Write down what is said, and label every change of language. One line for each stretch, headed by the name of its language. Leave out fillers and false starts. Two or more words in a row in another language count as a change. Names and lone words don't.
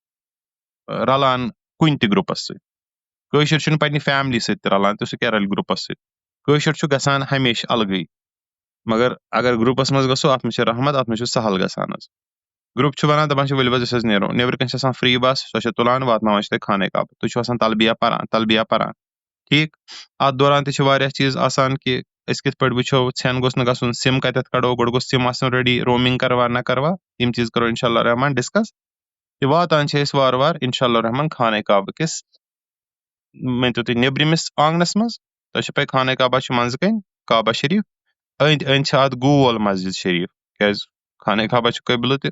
Kashmiri: رَلان کُنہِ تہِ گرُپس سۭتۍ کٲشُر چھُنہٕ پننہِ فیملی سۭتۍ تہِ رَلان تہٕ سُہ کیاہ رَلہِ گرُپس سۭتۍ کٲشُر چھُ گژھان ہمیشہٕ الگٕے مگر اگر گرُپس منٛز گژھو اَتھ منٛز چھِ رحمت اَتھ منٛز چھُ سہل گژھان حظ گرُپ چھُ وَنان دَپان چھِ ؤلِو حظ أسۍ حظ نیرو نیبرٕ کَنۍ چھِ آسان
English: free bus
Kashmiri: سۄ چھِ تُلان واتناوان چھِ تۄہہِ خانے کعبہٕ تُہۍ چھِو آسان تلبِیا پَران ٹھیٖک اَتھ دوران تہِ چھِ واریاہ چیٖز آسان کہِ أسۍ کِتھ پٲٹھۍ وٕچھو ژھٮ۪ن گوٚژھ نہٕ گژھُن سِم کَتٮ۪تھ کَڑو گۄڈٕ گوٚژھ سِم آسُن ریڈی رومِنگ کروا نہ کروا یِم چیٖز کرو
Arabic: اِنشاء اللہ رحمان
Kashmiri: ڈِسکس تہٕ واتان چھِ أسۍ وارٕ وارٕ
Arabic: اِنشاء اللہ رحمان
Kashmiri: خانے کعبہٕ کِس مٲنۍتو تُہۍ نیبرِمِس آنٛگنس منٛز تۄہہِ چھو پَے خانے کعبہ چھُ منٛزٕ کَنۍ کعبہ شریٖف أنٛدۍ أنٛدۍ چھِ اَتھ گول مسجِد شریٖف کیازِ خانے کعبہ چھُ قٲبلہٕ تہِ